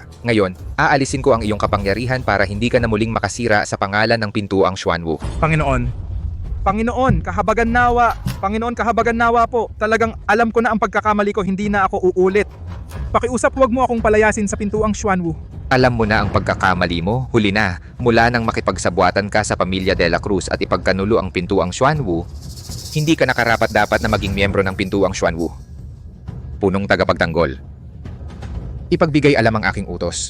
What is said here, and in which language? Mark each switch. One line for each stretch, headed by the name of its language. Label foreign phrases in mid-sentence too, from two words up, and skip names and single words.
Filipino: Ngayon, aalisin ko ang iyong kapangyarihan para hindi ka na muling makasira sa pangalan ng pintuang Xuanwu. Panginoon, kahabagan nawa. Panginoon, kahabagan nawa po. Talagang alam ko na ang pagkakamali ko, hindi na ako uulit. Pakiusap, huwag mo akong palayasin sa pintuang Xuanwu. Alam mo na ang pagkakamali mo, huli na. Mula nang makipagsabwatan ka sa pamilya de la Cruz at ipagkanulo ang pintuang Xuanwu, hindi ka nakarapat-dapat na maging miyembro ng pintuang Xuanwu. Punong tagapagtanggol. Ipagbigay alam ang aking utos.